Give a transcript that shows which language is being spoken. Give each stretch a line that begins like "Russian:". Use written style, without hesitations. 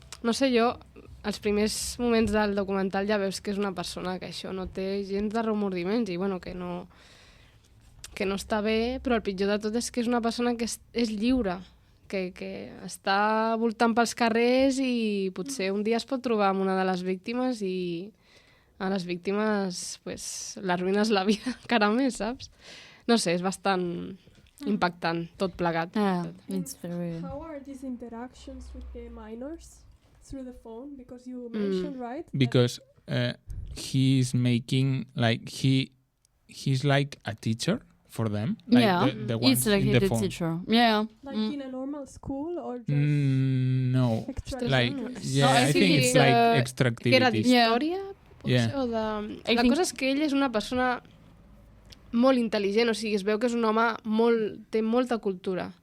Catalan: No sé, jo, als primers moments del documental ja veus que és una persona que això no té gens de remordiments i que no està bé, però el pitjor de tot és que és una persona que és lliure, que està voltant pels carrers i potser un dia es pot trobar amb una de les víctimes i a les víctimes l'arruïnes la vida encara més, saps? No sé, és bastant impactant, tot plegat.
English: It's very... How are these interactions with the minors? Through the phone? Because you mentioned, right? Because he's making, he's like a teacher for them. Like the one it's like the phone. Teacher. Yeah. Like in a normal school or just... No. Like, I think it's like extra activities.
Catalan: Que era d'història? La cosa és que ell és una persona molt intel·ligent, o sigui, es veu que és un home té molta cultura.